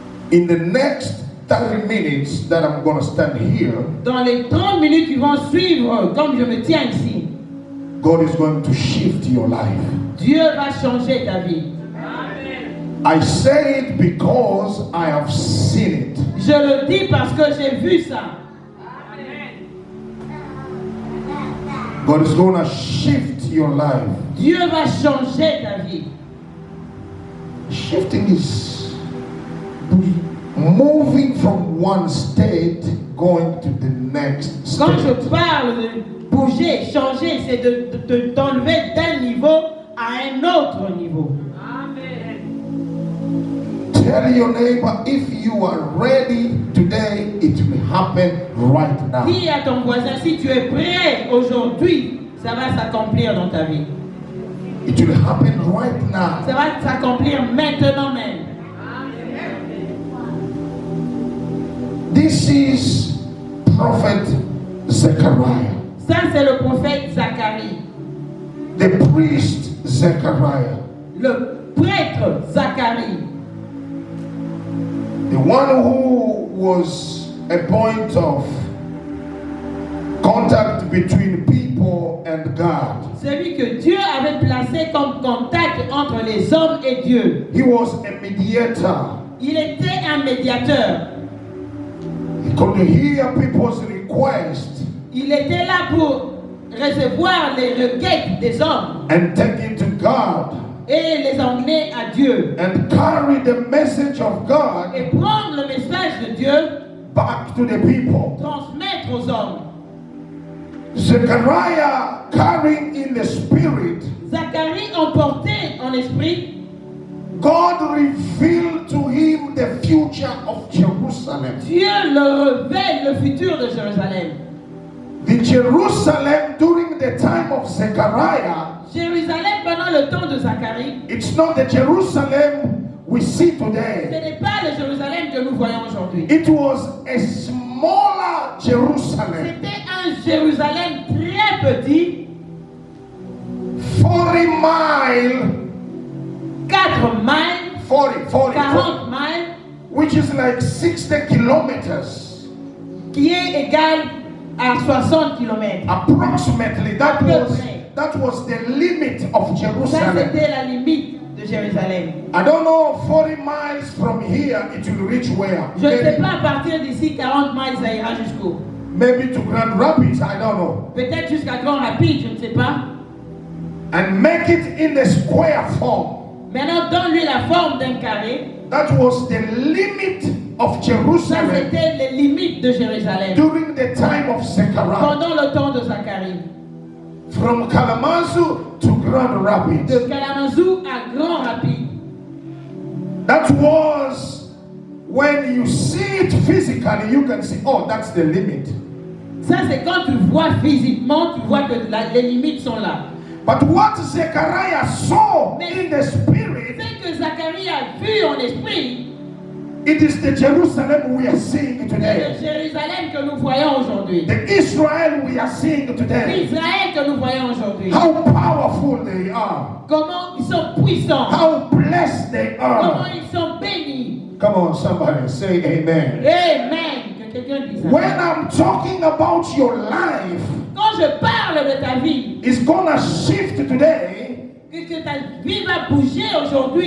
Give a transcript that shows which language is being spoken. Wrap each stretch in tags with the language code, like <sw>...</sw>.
<en>In the next 30 minutes that I'm going to stand here,</en> <fr>Dans les 30 minutes qui vont suivre, comme je me tiens ici,</fr> <en>God is going to shift your life.</en> <fr>Dieu va changer ta vie.</fr> <en>I say it because I have seen it.</en> <fr>Je le dis parce que j'ai vu ça.</fr> <en>God is going to shift your life.</en> <fr>Dieu va changer ta vie.</fr> <en>Shifting is moving from one state going to the next</en> <fr>Quand je</fr> <en>state.</en> <fr>parle de bouger, changer, c'est de t'enlever d'un niveau à un autre niveau.</fr> <en>Tell your neighbor, if you are ready today, it will happen right now.</en> <fr>Dis à ton voisin, si tu es prêt aujourd'hui, ça va s'accomplir dans ta vie.</fr> <en>It will happen right now.</en> <fr>Ça va s'accomplir maintenant même.</fr> <en>This is Prophet Zechariah,</en> <fr>Ça, c'est le prophète Zacharie.</fr> <en>the priest Zechariah,</en> <fr>Le prêtre Zacharie.</fr> <en>the one who was a point of contact between people and God.</en> <fr>Celui que Dieu avait placé comme contact entre les hommes et Dieu.</fr> <en>He was a mediator.</en> <fr>Il était un médiateur.</fr> <en>He could hear people's requests</en> <fr>Il était là pour recevoir les requêtes des hommes</fr> <en>and take it to God</en> <fr>et les emmener à Dieu.</fr> <en>and carry the message of God</en> <fr>Et prendre le message de Dieu,</fr> <en>back to the people.</en> <fr>transmettre aux hommes.</fr> <en>Zechariah, carrying in the spirit,</en> <fr>Zacharie, emporté en esprit,</fr> <en>God revealed to him the future of Jerusalem.</en> <fr>Dieu le révèle le futur de Jérusalem.</fr> <en>The Jerusalem during the time of Zechariah,</en> <fr>Jérusalem pendant le temps de Zacharie,</fr> <en>it's not the Jerusalem we see</en> <fr>ce</fr> <en>today.</en> <fr>n'est pas le Jérusalem que nous voyons aujourd'hui.</fr> <en>It was a smaller Jerusalem,</en> <fr>C'était un Jérusalem très petit,</fr> <en>40 miles, 4 miles, 40, 40 miles, which is like 60 kilometers.</en> <fr>qui est égal à 60 km.</fr> <en>Approximately, that was the limit of</en> <fr>Ça,</fr> <en>Jerusalem.</en> <fr>c'était la limite de Jérusalem.</fr> <en>I don't know, 40 miles from here, it will reach where?</en> <fr>Je ne sais pas, à partir d'ici, 40 miles, ça ira jusqu'où.</fr> <en>Maybe to Grand Rapids, I don't know.</en> <fr>Peut-être jusqu'à Grand Rapide, je ne sais pas.</fr> <en>And make it in the square form.</en> <fr>Maintenant, donne-lui la forme d'un carré.</fr> <en>That was the limit of</en> <fr>Ça,</fr> <en>Jerusalem</en> <fr>c'était les limites de Jérusalem.</fr> <en>during the time of Zechariah.</en> <fr>Pendant le temps de Zacharie.</fr> <en>From Kalamazoo to Grand Rapids.</en> <fr>De Kalamazoo à Grand Rapide.</fr> <en>That was when you see it physically, you can see, oh, that's the limit.</en> <fr>Ça, c'est quand tu vois physiquement, tu vois que les limites sont là.</fr> <en>But what Zechariah saw in the spirit,</en> <fr>Ce que Zacharie a vu en esprit,</fr> <en>it is the Jerusalem we are seeing today.</en> <fr>Jérusalem que nous voyons aujourd'hui.</fr> <en>The Israel we are seeing today.</en> <fr>L'Israël que nous voyons aujourd'hui.</fr> <en>How powerful they are.</en> <fr>Comment ils sont puissants.</fr> <en>How blessed they</en> <fr>Comment</fr> <en>are.</en> <fr>ils sont bénis.</fr> <en>Come on, somebody say amen.</en> <fr>Amen. Que quelqu'un dise</fr> <en>When</en> <fr>amen.</fr> <en>I'm talking about your life,</en> <fr>Quand je parle de ta vie,</fr> <en>it's gonna shift today.</en> <fr>que ta vie va bouger aujourd'hui,</fr>